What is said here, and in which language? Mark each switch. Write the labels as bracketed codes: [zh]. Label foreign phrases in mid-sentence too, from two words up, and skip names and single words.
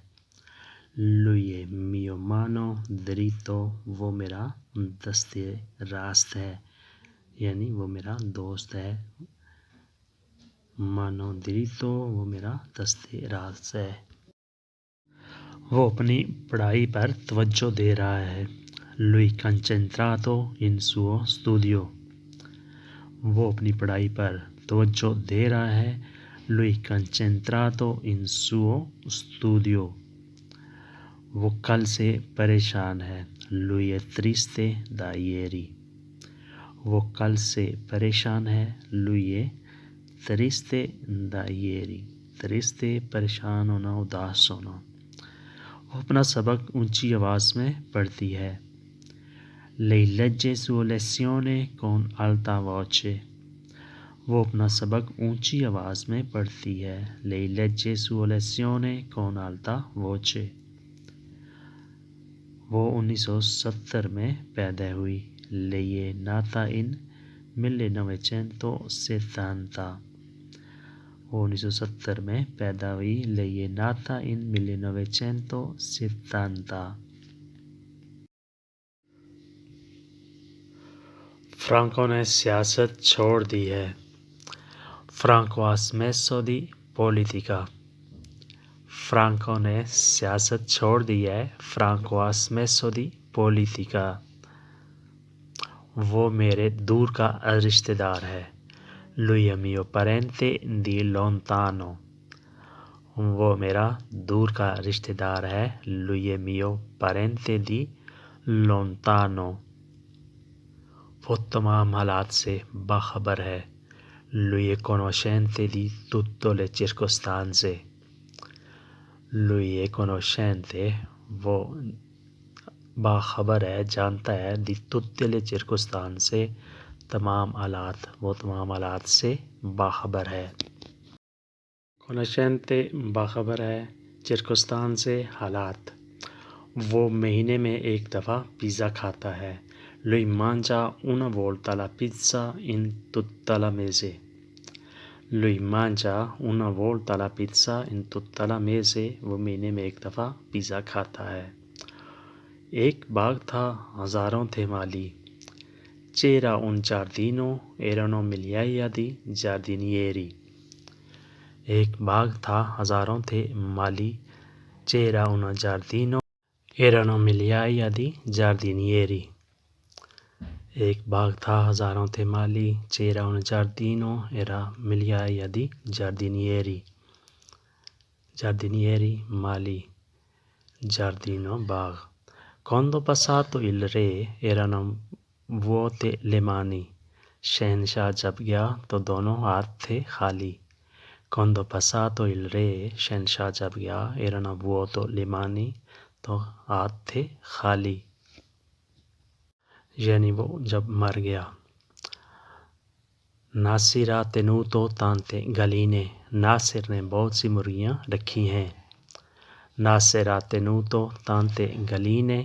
[it] Lui mio mano diritto, [hi] वो मेरा दस्ते रास्त है, यानी वो मेरा दोस्त है। [it] mano diritto, [hi] वो मेरा दस्ते रास्त है। वो अपनी पढ़ाई पर तवज्जो दे रहा है। [it] Lui concentrato in suo studio। [hi] वो अपनी पढ़ाई पर तवज्जो दे रहा है। [it] Lui concentrato in suo studio। [hi] वो कल से परेशान है। [it] Lui è triste da ieri। [hi] वो कल से परेशान है। [it] Lui è triste da ieri। [hi] triste परेशान होना, उदास होना। वो अपना सबक ऊंची आवाज़ में पढ़ती है। [it] Lei legge sue lezioni con alta voce। [hi] वो अपना सबक ऊंची आवाज़ में पढ़ती है। [it] Lei legge sue lezioni con alta voce। [hi] वो 1970 में पैदा हुई। [it] Lei è nata in 1970। [hi] वो 1970 में पैदा हुई। [it] Lei è nata in 1970। [hi] फ्रांको ने सियासत छोड़ दी है। [it] Franco ha smesso di politica। [hi] फ्रांको ने सियासत छोड़ दी है। [it] Franco ha smesso di politica। [hi] वो मेरे दूर का रिश्तेदार है। [it] Lui è mio parente di lontano। [hi] वो मेरा दूर का रिश्तेदार है। [it] Lui è mio parente di lontano। [hi] वो तमाम हालात से बाखबर है। [it] Lui è conoscente di tutte le circostanze। Lui è conoscente, [hi] वो बाखबर है, जानता है। [it] di tutte le circostanze, [hi] तमाम हालात, वो तमाम हालात से बाखबर है। conoscente बाखबर है, circostanze हालात। वो महीने में एक दफ़ा पिज़्ज़ा खाता है। [it] Lui mangia una volta la pizza in tutta la mese। Lui mangia una volta la pizza in tutta la mese। [hi] वो महीने में एक दफ़ा पिज़्ज़ा खाता है। एक बाग था, हज़ारों थे माली। [it] C'era un giardino, erano migliaia di giardinieri। [hi] एक बाग था, हज़ारों थे माली। [it] C'era un giardino, erano migliaia di giardinieri। [hi] एक बाग था, हज़ारों थे माली। [it] C'era un giardino, era migliaia di giardinieri। [hi] giardinieri माली, giardino बाग। [it] Quando passato il re erano vuote le mani। [hi] शहनशाह जब गया तो दोनों हाथ थे खाली। [it] Quando passato il re, [hi] शहनशाह जब गया, [it] erano vuote le mani, [hi] तो हाथ थे खाली, यानी वो जब मर गया। [it] नासिर ha tenuto tante galline। [hi] नासिर ने बहुत सी मुर्गियाँ रखी हैं। [it] नासिर ha tenuto tante galline।